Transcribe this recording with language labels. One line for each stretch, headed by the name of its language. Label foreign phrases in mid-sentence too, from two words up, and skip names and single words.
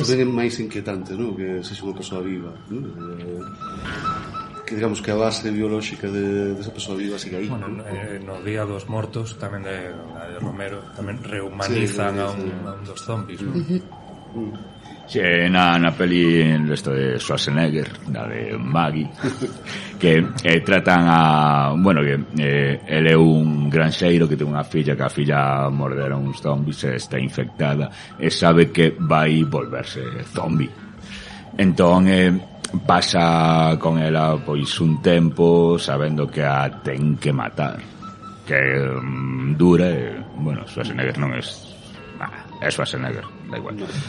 Galician: Tanto é máis inquietante, ¿no? Que sexa unha persoa viva, ¿no? Que digamos que a base biolóxica desa persoa viva siga aí. Bueno, no Día dos Mortos tamén de Romero tamén rehumanizan a un dos zombis, ¿no?
Spanish: Sí,
Galician: na peli
Spanish: esto de Schwarzenegger, la de Maggie,
Galician: que tratan a... Bueno, que ele é un granxeiro que ten unha filla, que a filla mordera uns zombies e está infectada e sabe que vai volverse zombi. Entón pasa con ela pois un tempo sabendo que a ten que matar, que dura e, bueno, Schwarzenegger non é Schwarzenegger, da igual.